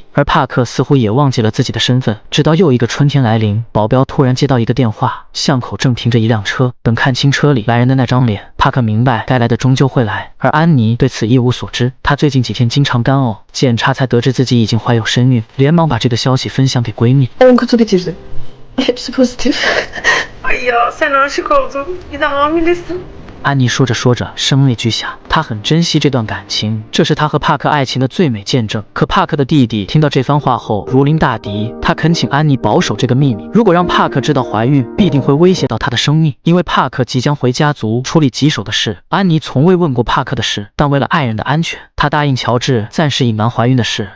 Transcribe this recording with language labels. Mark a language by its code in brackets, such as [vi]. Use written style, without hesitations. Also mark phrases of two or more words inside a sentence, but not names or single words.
[zh] 而帕克似乎也忘记了自己的身份，直到又一个春天来临，保镖突然接到一个电话，巷口正停着一辆车。等看清车里来人的那张脸，帕克明白该来的终究会来，而安妮对此一无所知。她最近几天经常干呕，检查才得知自己已经怀有身孕，连忙把这个消息分享给闺蜜。 [tr] 10 kutu bitirdi. Hepsi pozitif. Ay ya sen aşık oldun. Bir de hamilesin. [zh] 安妮说着说着，声泪俱下。她很珍惜这段感情，这是她和帕克爱情的最美见证。可帕克的弟弟听到这番话后如临大敌，他恳请安妮保守这个秘密。如果让帕克知道怀孕，必定会威胁到她的生命。因为帕克即将回家族处理棘手的事，安妮从未问过帕克的事，但为了爱人的安全，她答应乔治暂时隐瞒怀孕的事。